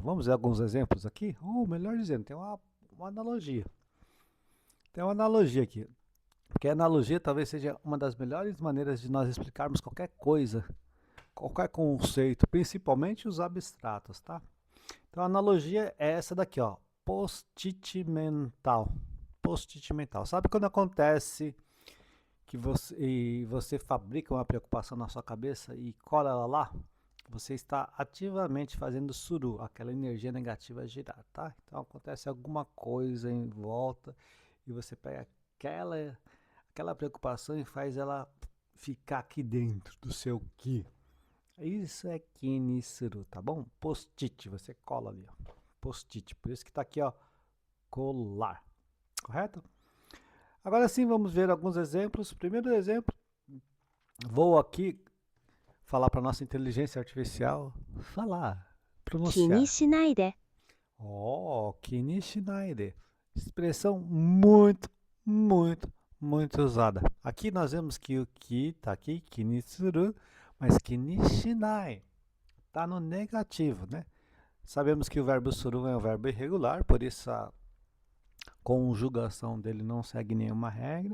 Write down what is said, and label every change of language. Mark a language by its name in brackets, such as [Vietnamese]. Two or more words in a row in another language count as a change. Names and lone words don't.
[Portuguese] Vamos ver alguns exemplos aqui? Ou melhor dizendo, tem uma analogia. Tem uma analogia aqui. Porque a analogia talvez seja uma das melhores maneiras de nós explicarmos qualquer coisa, qualquer conceito, principalmente os abstratos, tá? Então a analogia é essa daqui, ó. Post-it mental. Post-it mental. Sabe quando acontece e você fabrica uma preocupação na sua cabeça e cola ela lá, você está ativamente fazendo suru, aquela energia negativa girar, tá? Então acontece alguma coisa em volta e você pega aquela preocupação e faz ela ficar aqui dentro do seu ki. Isso é Kinisuru, tá bom? Post-it, você cola ali, ó. Post-it, por isso que tá aqui, ó, colar, correto? Agora sim, vamos ver alguns exemplos. Primeiro exemplo, vou aqui falar para nossa inteligência artificial falar, [Japanese] 気に [Portuguese] pronunciar. [Japanese] しないで Oh, Kinishinai. [Portuguese] Expressão muito, muito, muito usada. Aqui nós vemos que o ki tá aqui, Kinisuru, mas Kinishinai tá no negativo, né? Sabemos que o verbo suru é um verbo irregular, por isso a conjugação dele não segue nenhuma regra.